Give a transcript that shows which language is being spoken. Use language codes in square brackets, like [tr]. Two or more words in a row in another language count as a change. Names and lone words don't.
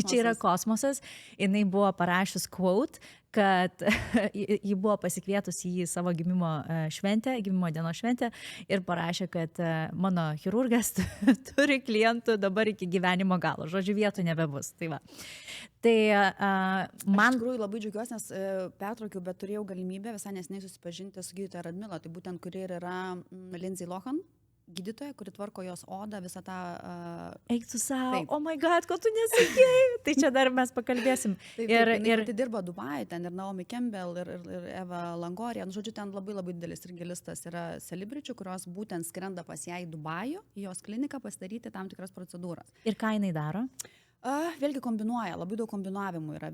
[lt] Tai čia yra kosmosas, jinai buvo parašius quote, kad ji buvo pasikvietus į savo gimimo dienos šventę ir parašė, kad mano chirurgas turi klientų dabar iki gyvenimo galo, žodžiu, vietų nebebus. Tai va. Tai man... Iš tikrųjų labai džiaugiuosi, nes pertraukiau, bet turėjau galimybę visai neseniai susipažinti su gydytoja Radmila, tai būtent kuri yra Lindsay Lohan, gydytoja, kuri tvarko jos odą, visą tą... Eik tu savo, [en] oh my god, [lt] ko tu nesakėjai? Tai čia dar mes pakalbėsim. Taip, ir dirba Dubajuje, ten ir Naomi Campbell, ir Eva Longoria. Nu, žodžiu, ten labai didelis ir gilistas yra celebričių, kurios būtent skrenda pas ją į Dubajų, į jos kliniką pasidaryti tam tikras procedūras. Ir ką jinai daro? Vėlgi kombinuoja, labai daug kombinavimų yra.